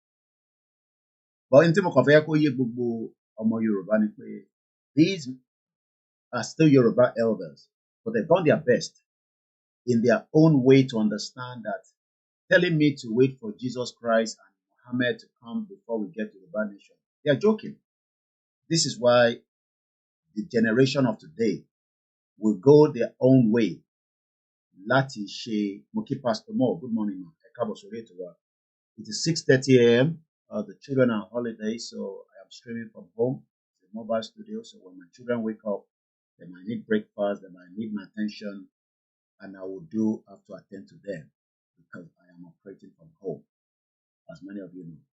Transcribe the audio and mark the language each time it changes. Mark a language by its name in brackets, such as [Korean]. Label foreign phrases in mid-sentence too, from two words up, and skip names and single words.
[English] But in Yoruba, these are still Yoruba elders, but they've done their best in their own way to understand that telling me to wait for Jesus Christ and Muhammad to come before we get to the Yoruba nation, they are joking. This is why the generation of today will go their own way. [Yoruba] Láti ṣe, mo kí Pastor Mo, [English] good morning, ma. [Yoruba] Ẹ káàbọ̀ sórí ètò wa. [English] It is 6:30 a.m. The children are on holiday, so I am streaming from home. It's a mobile studio, so when my children wake up, they might need breakfast, they might need my attention, and I will have to attend to them because I am operating from home, as many of you know.